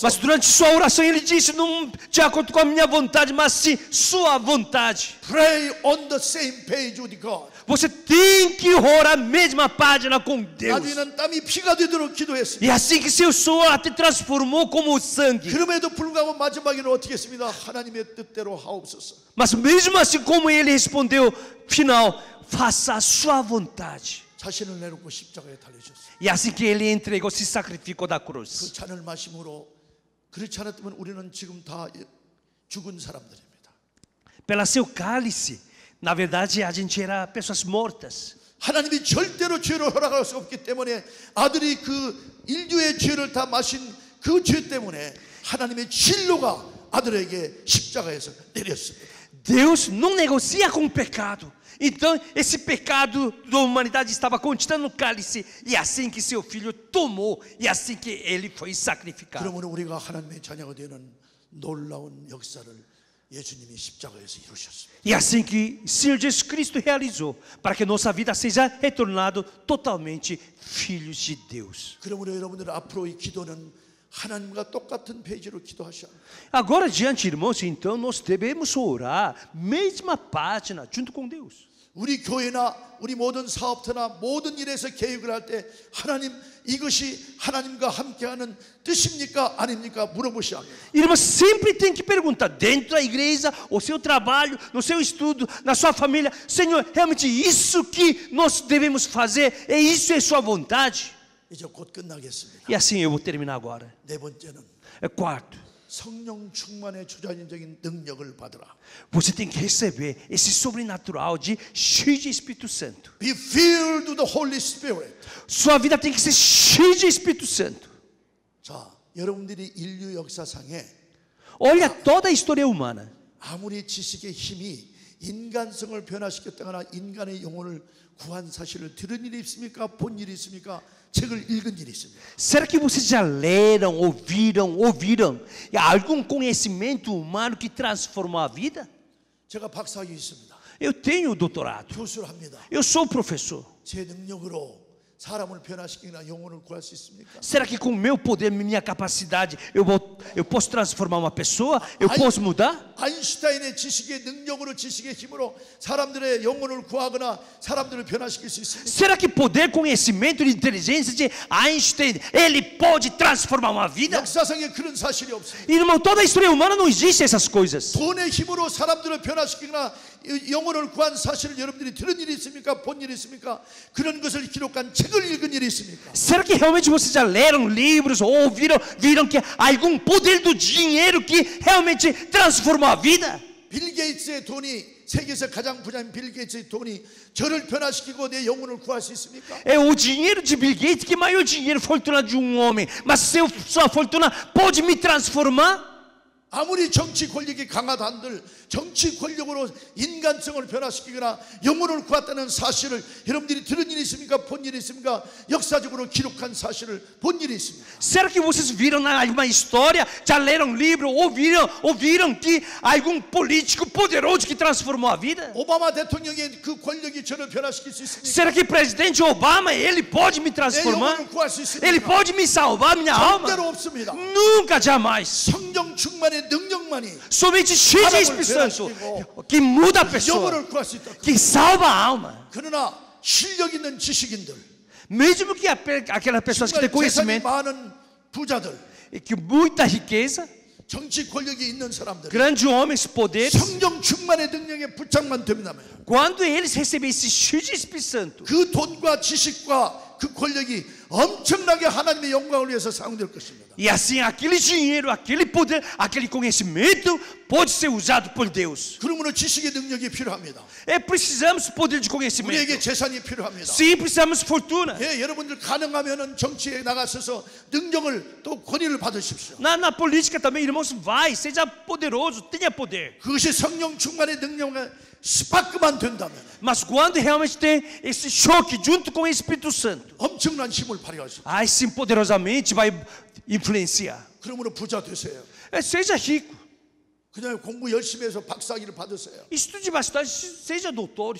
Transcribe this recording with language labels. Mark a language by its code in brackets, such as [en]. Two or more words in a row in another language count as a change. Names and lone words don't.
[pt] Mas durante sua oração ele disse, não de acordo com a minha vontade, mas sim sua vontade. [en] Pray on the same page with God. [pt] Você tem que orar a mesma página com Deus. [ko] 나중에는 땀이 피가 되도록 기도했습니다. [pt] E assim que seu suor te transformou como sangue. [ko] 그럼에도 불구하고 마지막에는 어떻게 했습니다? 하나님의 뜻대로 하옵소서. [pt] Mas mesmo assim como ele respondeu, final, faça a sua vontade. [ko] 자신을 내놓고 십자가에 달려주셨어요. [pt] E assim que ele entregou, se sacrificou da [ko] 그 [pt] cruz. [ko] 잔을 마심으로 그렇지 않았다면 우리는 지금 다 죽은 사람들입니다. [pt] Pela seu cálice, na verdade a gente era pessoas mortas. [ko] 하나님이 절대로 죄를 허락할 수 없기 때문에 아들이 그 인류의 죄를 다 마신 그 죄 때문에 하나님의 진노가 아들에게 십자가에서 내렸습니다. [pt] Deus não negocia com o pecado. Então, esse pecado da humanidade estava contida no cálice, e assim que seu filho tomou, e assim que ele foi sacrificado. [ko] 그러므로 우리가 하나님의 자녀가 되는 놀라운 역사를 예수님이 십자가에서 이루셨습니다. [pt] E assim que o Senhor Jesus Cristo realizou, para que nossa vida seja retornado totalmente filhos de Deus. [ko] 그러므로 여러분들 앞으로 이 기도는 하나님과 똑같은 페이지로 기도하셔야 합니다. [pt] Agora, diante, irmãos, então nós devemos orar, mesma página, junto com Deus. [ko] 우리 교회나 우리 모든 사업터나 모든 일에서 계획을 할 때 하나님 이것이 하나님과 함께하는 뜻입니까? 아닙니까? 물어보셔야 합니다. [pt] Irmão, sempre tem que perguntar, dentro da igreja, o seu trabalho, no seu estudo, na sua família, Senhor, realmente isso que nós devemos fazer, isso é sua vontade? [ko] 이제 곧 끝나겠습니다. [pt] E assim eu vou terminar agora. [ko] 네 번째는 [pt] Quarto, [ko] 성령 충만의 주관적인 능력을 받으라. [pt] você tem que receber esse sobrenatural de cheio de Espírito Santo. [en] Be filled with the Holy Spirit. [pt] Sua vida tem que ser cheia de Espírito Santo. [ko] 자, 여러분들이 인류 역사상에 [pt] Olha toda a história humana. [ko] 아무리 지식의 힘이 인간성을 변화시켰다거나 인간의 영혼을 구한 사실을 들은 일이 있습니까? 본 일이 있습니까? 책을 읽은 일이 있습니까? [pt] Será que vocês já leram, ouviram algum conhecimento humano que transformou a vida? [ko] 제가 박사학위 있습니다. [pt] Eu tenho doutorado. [ko] 교수를 합니다. [pt] Eu sou professor. [ko] 제 능력으로 사람을 변화시키거나 영혼을 구할 수 있습니까? [pt] Será que com meu poder, minha capacidade, eu posso transformar uma pessoa? Eu posso mudar? [ko] 아인슈타인의 지식의 능력으로 지식의 힘으로 사람들의 영혼을 구하거나 사람들을 변화시킬 수 있습니까? [pt] Será que poder, conhecimento e inteligência de Einstein, ele pode transformar uma vida? [ko] 역사상에 그런 사실이 없습니다. [pt] Irmão, toda a história humana não existe essas coisas. [ko] 돈의 힘으로 사람들을 변화시키거나 영혼을 구한 사실을 여러분들이 들은 일이 있습니까? 본 일이 있습니까? 그런 것을 기록한 책을 읽은 일이 있습니까? [pt] Será que realmente vocês já leram livros ou viram que há algum poder do dinheiro que realmente transformou a vida? [ko] 빌 게이츠의 돈이 세계에서 가장 부자인 빌 게이츠의 돈이 저를 변화시키고 내 영혼을 구할 수 있습니까? [pt] É o dinheiro de Bill Gates que é maior dinheiro, fortuna de um homem. Mas sua fortuna pode me transformar? [ko] 아무리 정치 권력이 강하다 한들 정치 권력으로 인간성을 변화시키거나 영혼을 구했다는 사실을 여러분들이 들은 일이 있습니까? 본 일이 있습니까? 역사적으로 기록한 사실을 본 일이 있습니까? [pt] Será que vocês viram alguma história, já leram livro, ouviram que algum político poderoso que transformou a vida? [ko] 오바마 대통령의 그 권력이 저를 변화시킬 수 있습니까? [pt] Será que o presidente Obama, ele pode me [ko] 내 [pt] transformar? [ko] 영혼을 구할 수 있습니까? [pt] Ele pode me salvar minha alma? [ko] 절대로 없습니다. [pt] Nunca, jamais. [ko] 성령 충만의 능력만이 [pt] Somente cheio de Espírito Santo que muda a pessoa, [ko] 영혼을 구할 수 있다. [pt] que salva a alma. [ko] 그러나 실력 있는 지식인들, [pt] Mesmo que aquelas pessoas que têm [ko] 정말 재산이 [pt] conhecimento [ko] 많은 부자들, [pt] e que muita riqueza, [ko] 정치 권력이 있는 사람들, [pt] grandes homens, poderes, [ko] 성령 충만의 능력에 부착만 되면 [pt] quando eles recebem esse cheio de Espírito Santo, [ko] 그 돈과 지식과 그 권력이 엄청나게 하나님의 영광을 위해서 사용될 것입니다. [pt] e assim aquele dinheiro, aquele poder, aquele conhecimento pode ser usado por Deus. [ko] 그러므로 지식의 능력이 필요합니다. [pt] Precisamos poder de conhecimento. [ko] 우리에게 재산이 필요합니다. [pt] Sim, precisamos fortuna. [ko] 예, 여러분들 가능하면은 정치에 나가셔서 능력을 또 권위를 받으십시오. [pt] Na política também, irmãos, vai, seja poderoso, tenha poder. [ko] 그것이 성령 충만의 능력에 스파크만 된다면 [pt] Mas quando realmente tem esse choque junto com o Espírito Santo, [ko] 엄청난 힘을 발휘할 수 있어요. [pt] aí sim poderosamente vai influenciar. [ko] 그러므로 부자 되세요. [pt] Seja rico, [ko] 그냥 공부 열심히 해서 박사학위를 받으세요. [pt] estude bastante, seja doutor,